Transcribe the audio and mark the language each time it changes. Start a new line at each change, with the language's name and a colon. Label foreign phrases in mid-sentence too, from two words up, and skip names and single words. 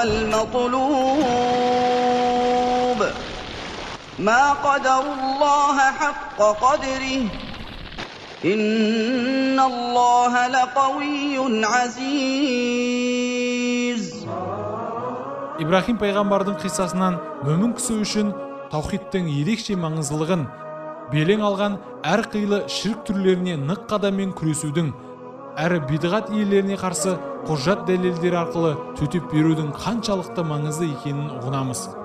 Arabic: والمطلوب ما قدروا الله حق قدره إن الله لقوي عزيز.
Kazakh: Ибрахим пайғамбардың қиссасынан мөмін кісі үшін таухидтың ерекше маңыздылығын, белең алған әр қилы ширк түрлеріне нық қадаммен күресудің, әрі бидғат иелеріне қарсы құжат дәлелдері арқылы төтеп берудің қаншалықты маңызды екенін ұғынамыз.